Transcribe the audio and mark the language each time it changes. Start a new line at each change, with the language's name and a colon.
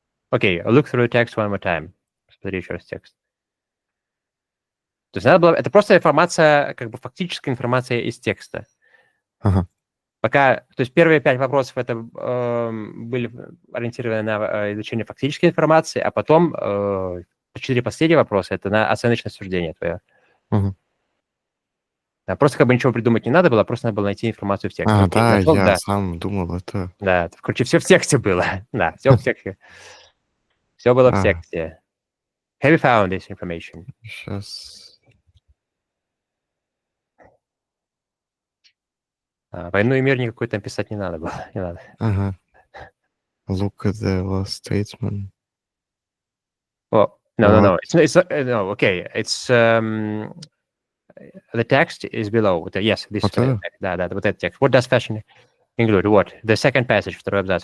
English: Окей, look through text one more time.
Russian: Посмотри еще раз текст. То есть надо было... Это просто информация, как бы фактическая информация из текста. Ага. Пока... То есть первые 5 вопросов это были ориентированы на изучение фактической информации, а потом 4 последние вопроса это на оценочное суждение твое. Мгм. Да, просто как бы ничего придумать не надо было, просто надо было найти информацию в тексте. Окей, Да, нашел, я да. сам думал, это... Да, короче, все в тексте было. Да, все в тексте. Все было в А, тексте.
English: Have you found this information?
Russian: сейчас... «Войну и мир» никакой там писать не надо было. Не надо. Ага.
English: Look at the last statement. Well, no. What? No, okay. It's the text is below. Yes, this.
Russian: Вот это? Да, вот этот текст.
English: What does fashion include? What? The second passage,
Russian: второй абзац.